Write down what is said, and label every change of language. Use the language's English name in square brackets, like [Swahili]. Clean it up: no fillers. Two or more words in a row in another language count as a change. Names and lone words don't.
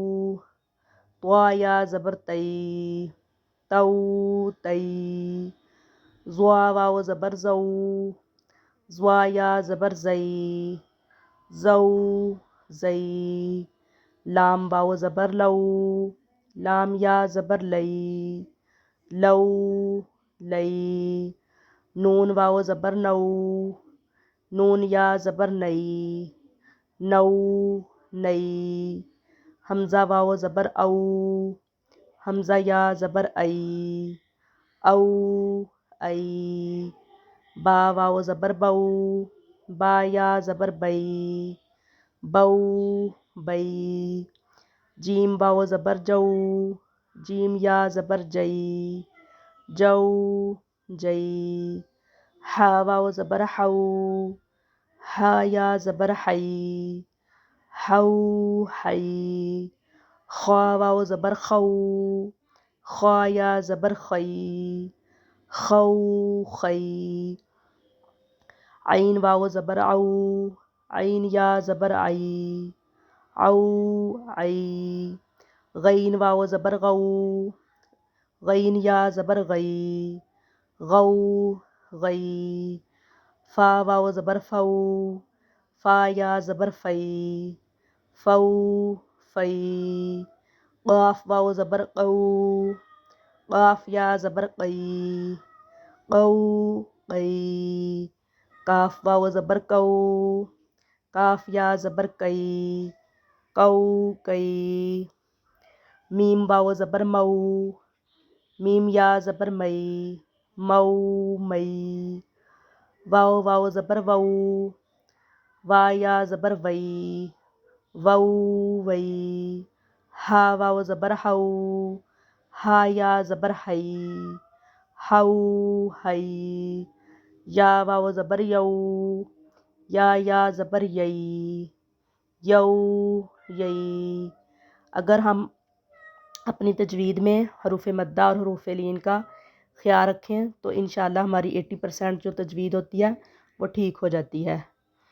[Urdu] طوا یا زبر تی، تو تی، زوا واو زبر زو، زوا یا زبر زئی، زو زئی، لام واو زبر لو، لام یا زبر لئی، لو لئی، نون واو زبر نو، نون یا زبر نئی، نو نئی، حمزہ واو زبر او، حمزہ یا زبر ای، او ای، با واو زبر بو، با یا زبر بئی، بو بئی، جیم واو زبر جو، جیم یا زبر جئی، جو جئی، ہا واو زبر ہو، ہا یا زبر حی، ہو حی، خوا واو زبر خو، خوا یا زبر خی، خو خی، عین واو زبر او، عین یا زبر عی، او عی، غین واو زبر غو، غین یا زبر غی، غو غی، فا واو زبر فو، فا یا زبر فی، فو فی، قاف واو زبر قو، قاف یا زبر قی، قو قی، کاف واو زبر کو، کاف یا زبر کئی، کو کئی، میم واو زبر مو، میم یا زبر مئی، مو مئی، واو واو زبر وو، وا یا زبر وئی، وو وئی، ہا واو زبر ہو، ہا یا زبر ہئی، ہو ہئی، یا واو زبر یو، یا زبر یئی، یو یئی۔ اگر ہم اپنی تجوید میں حروف مدہ اور حروف لین کا خیال رکھیں تو انشاءاللہ ہماری 80% جو تجوید ہوتی ہے وہ ٹھیک ہو جاتی ہے۔